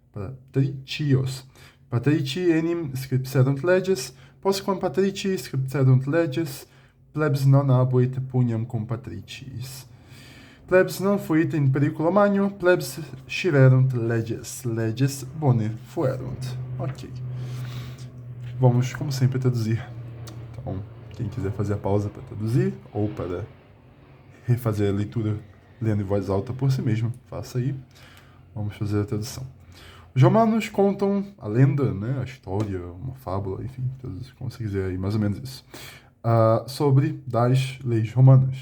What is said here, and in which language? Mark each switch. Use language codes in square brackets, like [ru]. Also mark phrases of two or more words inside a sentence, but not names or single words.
[la] Patrici enim scripserunt leges, postquam patrici scripserunt leges, plebs non abuit pugnam cum patriciis. Plebs non fuit in periculo magno, plebs sciverunt leges bone fuerunt. [pt] Ok. Vamos, como sempre, traduzir. Então, quem quiser fazer a pausa para traduzir, ou para refazer a leitura lendo em voz alta por si mesmo, faça aí. Vamos fazer a tradução. Os romanos contam a lenda, né, a história, uma fábula, enfim, como você quiser aí, mais ou menos isso, sobre das leis romanas.